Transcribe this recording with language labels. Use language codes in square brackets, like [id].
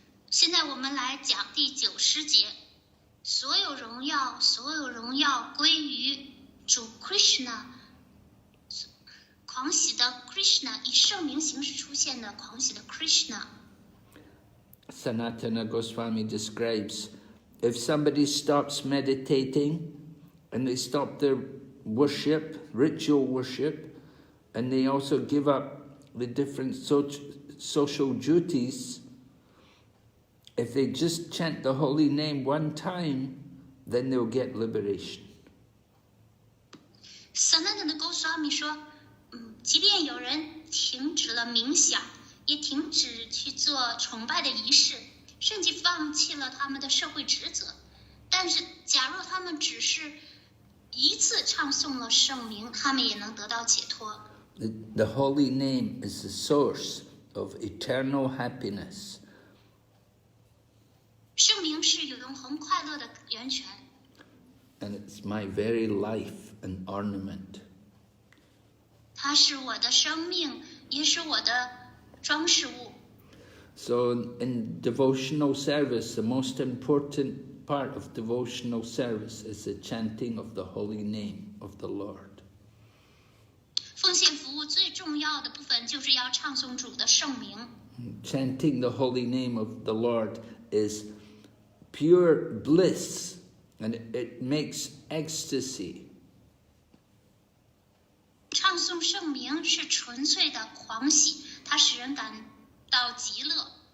[zh] 现在我们来讲第90节，所有荣耀归于主 Krishna， 狂喜的 Krishna， 以圣名形式出现的狂喜的 Krishna。 [en] Sanatana Goswami describes, if somebody stops meditating and they stop their worship, ritual worship, and they also give up the different social duties, if they just chant the holy name one time, then they'll get liberation. [zh] Sanatana Goswami 说，即便有人停止了冥想，也停止去做崇拜的仪式，甚至放弃了他们的社会职责，但是假如他们只是一次唱诵了圣名，他们也能得到解脱。 [en] The holy name is the source of eternal happiness. [zh] 圣名是永恒快乐的源泉。 The 圣名是永恒快乐的源泉。 [en] And and it's my very life and ornament. [zh] 它是我的生命，也是我的装饰物。 [en] So in devotional service, the most important part of devotional service is the chanting of the holy name of the Lord. [zh] 奉献服务最重要的部分就是要唱诵主的圣名。 [en] Chanting the holy name of the Lord is pure bliss, and it makes ecstasy. [zh] 唱诵圣名是纯粹的狂喜，它使人感到极乐。